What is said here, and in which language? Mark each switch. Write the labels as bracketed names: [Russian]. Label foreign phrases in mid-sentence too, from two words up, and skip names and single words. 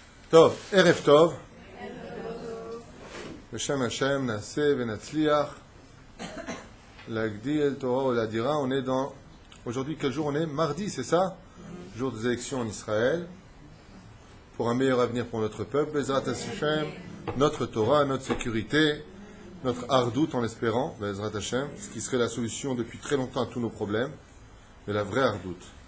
[Hebrew] טוב, ערב טוב. בשם השם נעשה ונצליח להגדיל Torah ולהדירה. [French] On est dans... Aujourd'hui, quel jour on est? Mardi, c'est ça? Jour des élections en Israël. Pour un meilleur avenir pour notre peuple. [Hebrew] בעזרת השם, [French] notre Torah, notre sécurité, notre ardoute en espérant, [Hebrew] בעזרת השם, [French] ce qui serait la solution depuis très longtemps à tous nos problèmes, mais la vraie ardoute.